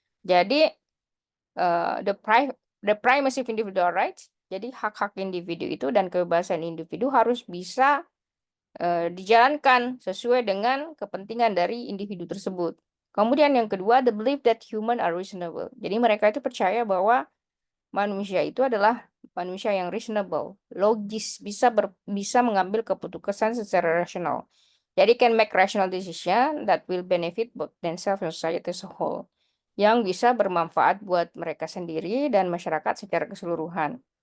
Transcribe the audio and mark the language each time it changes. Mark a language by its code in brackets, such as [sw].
[id] Jadi, [en] the primacy of individual rights, [id] jadi hak-hak individu itu dan kebebasan individu harus bisa dijalankan sesuai dengan kepentingan dari individu tersebut. Kemudian yang kedua, [en] the belief that human are reasonable. [id] Jadi mereka itu percaya bahwa manusia itu adalah manusia yang reasonable, logis, bisa mengambil keputusan secara rasional. [en] Jadi can make rational decision that will benefit both themselves and society as a whole. [id] Yang bisa bermanfaat buat mereka sendiri dan masyarakat secara keseluruhan.